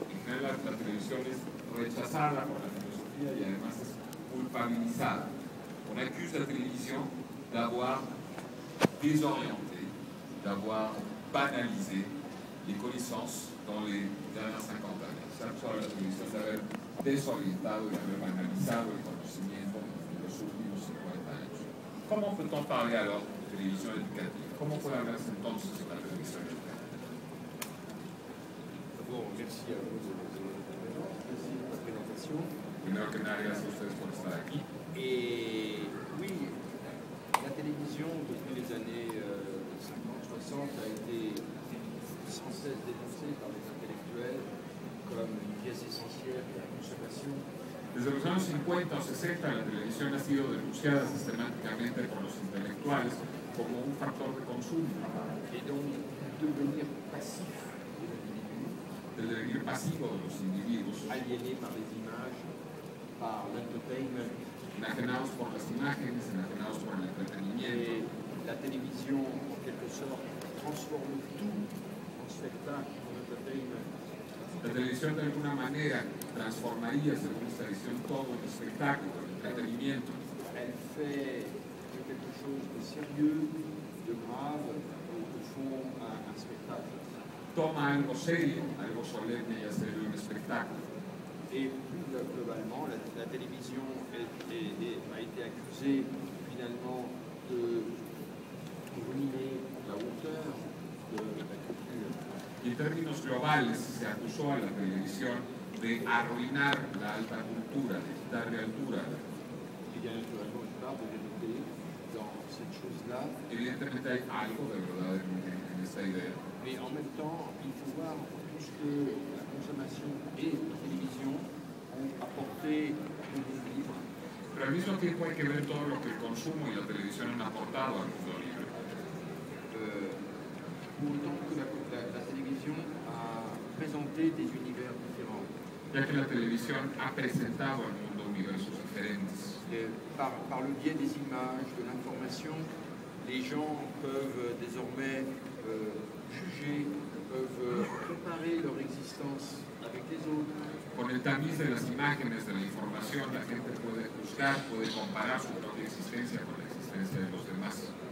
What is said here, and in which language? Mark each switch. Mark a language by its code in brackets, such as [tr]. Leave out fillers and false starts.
[es] En general, la televisión es rechazada por la filosofía y además es culpabilizada. [fr] On accuse la télévision d'avoir désorienté, d'avoir banalisé les connaissances dans les dernières 50 années. [es] Se ha acusado a la televisión de haber desorientado y de haber banalizado el conocimiento en los últimos 50 años. ¿Cómo [fr] peut-on parler alors de [es] televisión educativa? ¿Cómo puede hablarse entonces de la televisión educativa? [fr] D'abord, merci à vous de la présentation. [es] Primero que nada, gracias a ustedes por estar aquí. [fr] Et oui, la télévision, depuis les années 50-60, a été sans cesse dénoncée par les intellectuels comme une pièce essentielle de la consommation. [es] Desde los años 50 o 60, la televisión ha sido denunciada sistemáticamente por los intelectuales como un factor de consumo. [fr] Et donc, devenir passif de l'individu, [es] del devenir pasivo de los individuos, [fr] aliéné par les images, par l'entertainment. [es] enajenados por las imágenes, enajenados por el entretenimiento. [fr] Et la télévision, en quelque sorte, transforme tout en spectacle, en entertainment. [es] La televisión de alguna manera transformaría, según esta visión, todo en espectáculo, en entretenimiento. [fr] Elle fait de quelque chose de sérieux, de grave, au fond, un spectacle. [es] Toma algo serio, algo solemne y hace un espectáculo. [fr] Et plus globalement, la télévision a été accusée finalement de ruiner la hauteur de la culture. [es] Y en términos globales, se acusó a la televisión de arruinar la alta cultura, de quitarle altura. [fr] Il y a naturellement une part de vérité dans cette chose-là. [es] Evidentemente hay algo de verdad en esta idea. [fr] Mais en même temps, il faut voir tout ce que la consommation et la télévision ont apporté au monde libre. [es] Pero al mismo tiempo hay que ver todo lo que el consumo y la televisión han aportado al mundo libre. [fr] Pour autant que la télévision a présenté des univers différents. [es] Ya que la televisión ha presentado al mundo universos diferentes. [fr] Par le biais des images, de l'information, les gens peuvent désormais juger, peuvent comparer leur existence avec les autres. [es] Con el tamiz de las imágenes, de la información, la gente puede juzgar, puede comparar su propia existencia con la existencia de los demás.